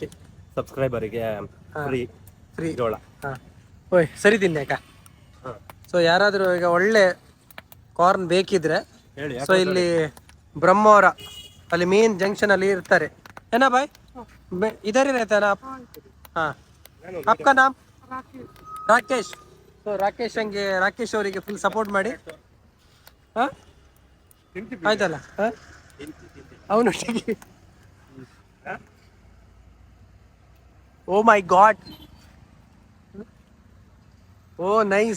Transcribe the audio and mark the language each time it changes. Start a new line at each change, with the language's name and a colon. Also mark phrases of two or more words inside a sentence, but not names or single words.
Kannada: ಸಬ್ಸ್ಕ್ರೈಬರಿಗೆ ಫ್ರೀ ಜೋಳ. ಓಯ್ ಸರಿ ತಿನ್ನಿ ಅಕ್ಕ. ಸೊ ಯಾರಾದರೂ ಈಗ ಒಳ್ಳೆ ಕಾರ್ನ್ ಬೇಕಿದ್ರೆ ಸೊ ಇಲ್ಲಿ ಬ್ರಹ್ಮವರ ಅಲ್ಲಿ
English: main junction
Kannada: ಅಲ್ಲಿ ಇರ್ತಾರೆ.
Hindi: ಏನಾ भाई इधर ही रहता ना आप? हाँ आपका नाम?
Kannada: ರಾಕೇಶ್. ಸೊ ರಾಕೇಶ್ ಅವರಿಗೆ
English: full support
Kannada: ಮಾಡಿ. ಆಯ್ತಲ್ಲ ಅವನೊಟ್ಟಿಗೆ.
English: oh my god, oh nice.